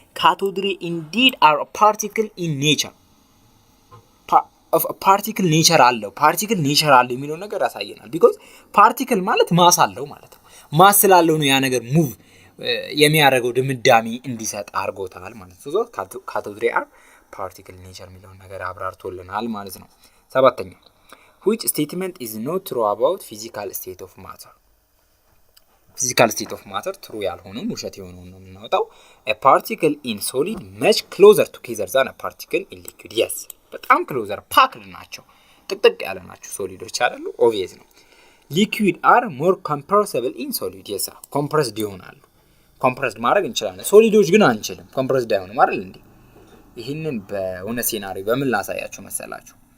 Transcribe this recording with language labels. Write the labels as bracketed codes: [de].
[am] ካቶድ ሬይ [en] indeed are a particle in nature of a particle nature [am] አለው። ፓርቲክል ኔቸር አለው የሚለው ነገር ያሳየናል። ቢኮዝ ፓርቲክል ማለት ማስ አለው ማለት ነው። ማስ ስላለው ነው ያ ነገር ሙቭ የሚያደርገው ድምዳሜ እንዲሰጥ አድርጎታል ማለት ነው። ሶ ካቶድ ሬይ are particle nature የሚለው ነገር አብራርቶልናል ማለት ነው። ሰባተኛ [en] which statement is not true about physical state of matter? physical state of matter true [am] ያልሆነው ውሸት የሆነው ነው የምናወጣው። [en] a particle in solid much closer together than a particle in liquid. [am] yes በጣም ክሎዘር ፓክድ ናቸው፣ ጥቅጥቅ ያለ ናቸው ሶሊዶች አይደሉ? ኦብቪየስ ነው። [en] ሊኩዊድ አር ሞር ኮምፕረሲብል ኢን ሶሊድ። [am] yes ኮምፕረስድ ይሆናሉ። ኮምፕረስድ ማድረግ እንችላለን፣ ሶሊዶች ግን አንችልም። ኮምፕረስድ አይሆንም አይደል እንዴ? ይሄንን በእውነት ሲናሪዮ በምን ላሳያችሁ መሰላችሁ?